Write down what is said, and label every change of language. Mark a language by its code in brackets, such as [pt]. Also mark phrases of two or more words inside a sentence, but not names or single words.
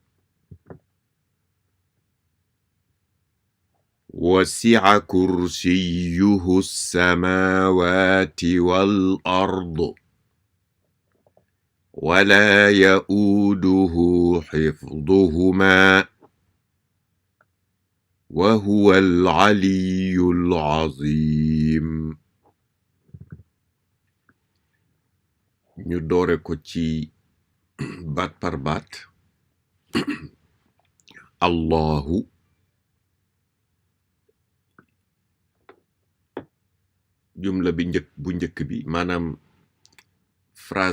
[ar] وسع كرسيه السماوات والأرض ولا يؤوده حفظهما وهو العلي العظيم. [wo] ñu doore ko ci baat par baat. Allahu jumla bi bu njëkk bi maanaam phrase